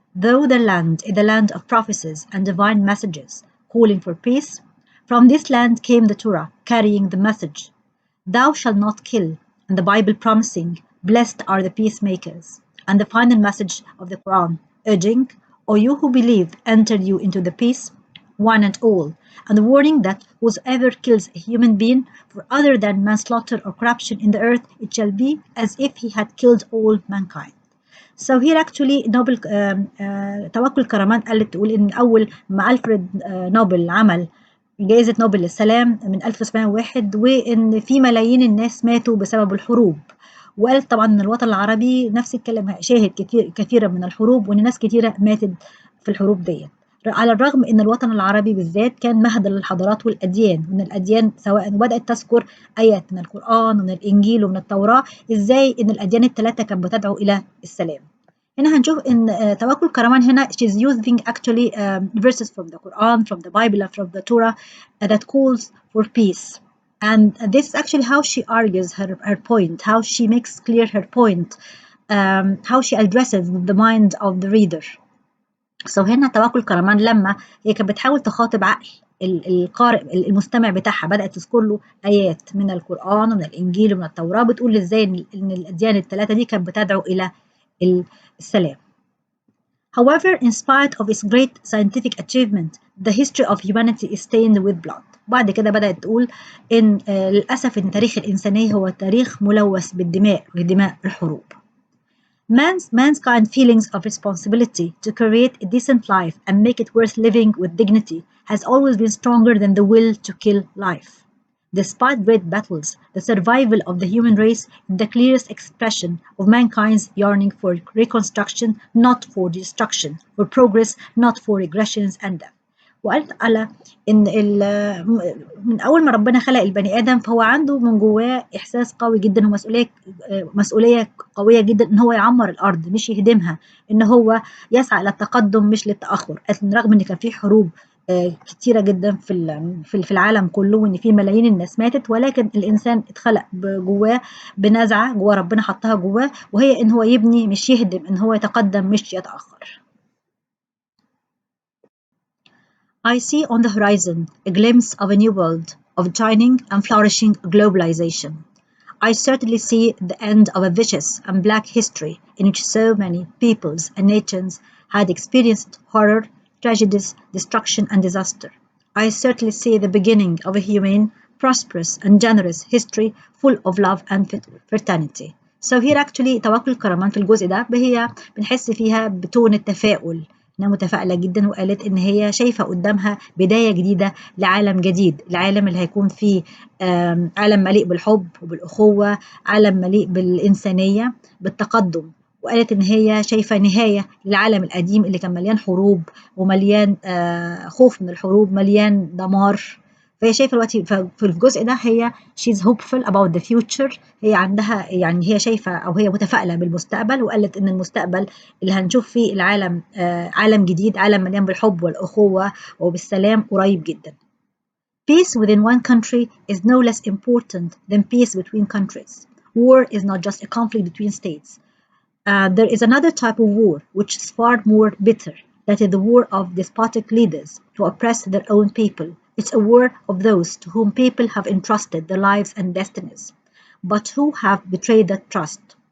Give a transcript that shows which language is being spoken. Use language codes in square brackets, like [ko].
[en] Though their land is the land of prophecies and divine messages calling for peace, from this land came the Torah carrying the message, "Thou shalt not kill," and the Bible promising, "Blessed are the peacemakers," and the final message of the Quran urging, "O you who believe, enter you into the peace, one and all," and the warning that whosoever kills a human being for other than manslaughter or corruption in the earth, it shall be as if he had killed all mankind. So here actually [ar] نوبل توكل كرمان قالت تقول إن أول ما ألفريد نوبل عمل جائزة نوبل للسلام من 1901، وإن في ملايين الناس ماتوا بسبب الحروب. وقالت طبعا إن الوطن العربي نفس الكلام شاهد كثيرا من الحروب، وإن ناس كثيرة ماتت في الحروب ديت، على الرغم إن الوطن العربي بالذات كان مهد للحضارات والأديان، وإن الأديان سواء بدأت تذكر آيات من القرآن ومن الإنجيل ومن التوراة إزاي إن الأديان الثلاثة كانت بتدعو إلى السلام. هنا هنشوف إن توكل كرمان هنا [en] she's using actually verses from the Quran, from the Bible, and from the Torah that calls for peace. And this is actually how she argues her point, how she makes clear her point, how she addresses the mind of the reader. [ar] So هنا توكل كرمان لما هي كانت بتحاول تخاطب عقل القارئ المستمع بتاعها، بدأت تذكر له آيات من القرآن ومن الإنجيل ومن التوراة بتقول إزاي إن الأديان الثلاثة دي كانت بتدعو إلى السلام. [en] However, in spite of its great scientific achievement, the history of humanity is stained with blood. [ar] بعد كده بدأت تقول إن للأسف إن تاريخ الإنسانية هو تاريخ ملوث بالدماء ودماء الحروب. [en] Mankind feelings of responsibility to create a decent life and make it worth living with dignity has always been stronger than the will to kill life. Despite great battles, the survival of the human race is the clearest expression of mankind's yearning for reconstruction, not for destruction, for progress, not for regressions and death. [ar] وقالت على إن من أول ما ربنا خلق البني آدم فهو عنده من جواه إحساس قوي جدا ومسؤولية قوية جدا إن هو يعمر الأرض مش يهدمها، إن هو يسعى إلى التقدم مش للتأخر. رغم إن كان في حروب كتيرة جدا في العالم كله، وإن في ملايين الناس ماتت، ولكن الإنسان اتخلق جواه بنزعة جواه ربنا حطها جواه، وهي إن هو يبني مش يهدم، إن هو يتقدم مش يتأخر. [en] I see on the horizon a glimpse of a new world of shining and flourishing globalization. I certainly see the end of a vicious and black history in which so many peoples and nations had experienced horror, tragedies, destruction, and disaster. I certainly see the beginning of a humane, prosperous, and generous history full of love and fraternity. So here actually [ar] توكل كرمان في الجزء ده هي بنحس فيها بتون التفاؤل، إنها متفائلة جدا، وقالت إن هي شايفة قدامها بداية جديدة لعالم جديد، العالم اللي هيكون فيه عالم مليء بالحب وبالأخوة، عالم مليء بالإنسانية بالتقدم. وقالت إن هي شايفة نهاية للعالم القديم اللي كان مليان حروب ومليان خوف من الحروب، مليان دمار. فهي شايفة دلوقتي في الجزء ده هي [en] she's hopeful about the future، [ar] هي عندها يعني هي شايفة أو هي متفائلة بالمستقبل، وقالت إن المستقبل اللي هنشوف فيه العالم عالم جديد، عالم مليان بالحب والأخوة وبالسلام قريب جدا. [en] Peace within one country is no less important than peace between countries. War is not just a conflict between states. There is another type of war which is far more bitter. That is the war of despotic leaders to oppress their own people. It's a war of those to whom people have entrusted their lives and destinies, but who have betrayed that trust.